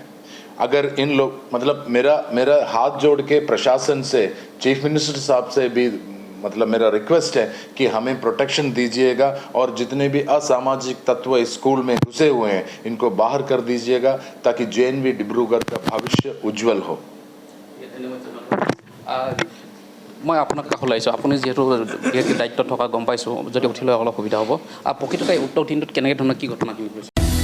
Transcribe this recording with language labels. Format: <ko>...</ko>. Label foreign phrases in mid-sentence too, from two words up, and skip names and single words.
<hi>अगर इन लोग मतलब मेरा हाथ जोड़ के प्रशासन से,</hi> <en>chief minister</en> <hi>साहब से भी मतलब मेरा रिक्वेस्ट है कि हमें प्रोटेक्शन दीजिएगा और जितने भी असामाजिक तत्व इस स्कूल में घुसे हुए हैं इनको बाहर कर दीजिएगा, ताकि जेएनवी डिब्रूगढ़ का भविष्य उज्जवल हो।</hi> <as>মই আপোনাক কাষলৈ আহিছোঁ। আপুনি যিহেতু দায়িত্বত থকা গম পাইছোঁ, যদি উঠিলৈ অলপ সুবিধা হ'ব। প্ৰকৃততে উক্ত দিনটোত কেনেকৈ ধৰণৰ কি ঘটনা কি হৈছিল?</as>